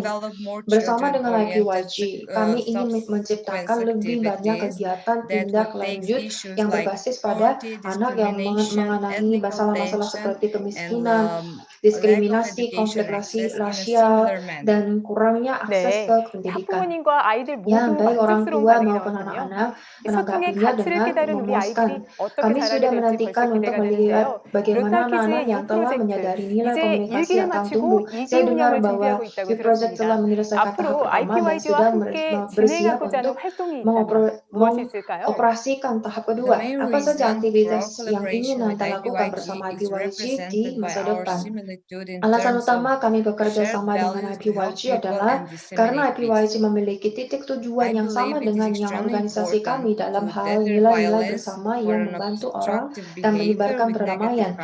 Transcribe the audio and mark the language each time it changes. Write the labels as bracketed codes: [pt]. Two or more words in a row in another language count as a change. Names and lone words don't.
[id] Bersama dengan IPYG, kami ingin menciptakan lebih banyak kegiatan tindak lanjut yang berbasis pada anak yang mengenai masalah-masalah seperti kemiskinan, diskriminasi, konflik rasial, dan kurangnya akses [ko] 네, [id] ke pendidikan. [ko] 학부모님과 아이들 [id] Ya, [ko] 모두 [id] baik orang [ko] 만족스러운 [id] tua [ko] 반응이 [id] maupun [ko] 나왔거든요. [id] anak-anak [ko] 이 소통의 [id] menanggapinya [ko] 가치를 [id] dengan [ko] 깨달은 우리 [id] memuaskan. [ko] 아이들이 어떻게 [id] Kami [ko] 자라게 [id] sudah [ko] 될지 [id] menantikan [ko] 벌써 [id] untuk [ko] 기대가 [id] melihat [ko] 되는데요. [id] bagaimana [ko] 로타 [id] anak-anak [ko] 키즈의 [id] yang [ko] U [id] telah [ko] 프로젝트, [id] menyadari nilai [ko] 이제 [id] komunikasi [ko] 일기를 [id] akan tumbuh. [ko] 마치고 2기 [id] Saya dengar [ko] 운영을 [id] bahwa [ko] 준비하고 있다고 [id] U-Project telah [ko] 들었습니다. [id] menyelesaikan tahap [ko] 앞으로 [id] pertama dan [ko] IPYG와 [id] sedang [ko] 함께 [id] bersiap [ko] 진행하고자 하는 [id] untuk [ko] 활동이 있다면 무엇이 있을까요? [id] mengoperasikan tahap kedua. Apa saja aktivitas yang ingin Anda lakukan bersama IPYG di masa depan? Alasan utama kami bekerja sama dengan IPYG adalah karena IPYG memiliki titik tujuan yang sama dengan yang organisasi kami dalam hal nilai-nilai bersama yang membantu orang dan menyebarkan perdamaian.